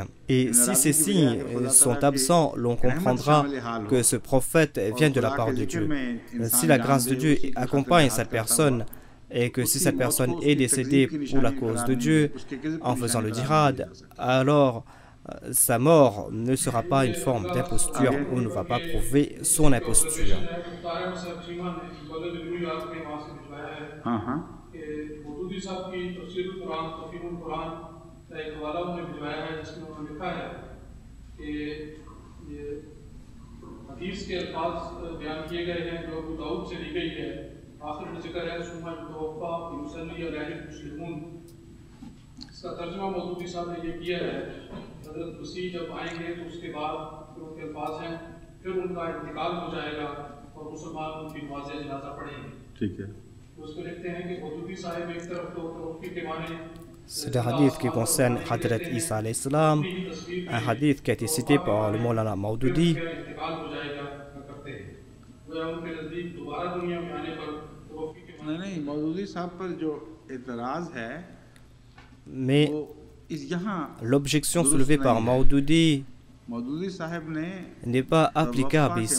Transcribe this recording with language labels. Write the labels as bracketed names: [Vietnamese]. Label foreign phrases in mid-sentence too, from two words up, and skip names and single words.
[French] Et si ces signes sont absents, l'on comprendra que ce prophète vient de la part de Dieu. Si la grâce de Dieu accompagne cette personne et que si cette personne est décédée pour la cause de Dieu en faisant le djihad, alors sa mort ne sera pas une forme d'imposture ou ne va pas prouver son imposture. [Hindi] मौदूदी साहब की तफसीरुल कुरान तफसीरुल कुरान का एक हवाला उन्होंने भिजवाया है जिसमें उन्होंने लिखा है कि ये हदीस के अल्फाज बयान किए गए हैं जो अबू दाऊद से ली गई है। आखिर में जिक्र है [Arabic] ثم يتوفى يصلي عليه المسلمون. [Hindi] इसका तर्जुमा मौदूदी साहब ने ये किया है, हज़रत मसीह जब आएंगे तो उसके बाद उनके अल्फाज हैं फिर उनका इंतकाल हो जाएगा और मुसलमान उनकी नमाज़ जनाज़ा पढ़ेंगे। ठीक है। [French] C'est le hadith qui concerne Hadrat Isa [Arabic] عليه السلام, [French] un hadith qui a été cité par le Maulana Maudoudi. Mais l'objection soulevée par Maudoudi n'est pas applicable ici.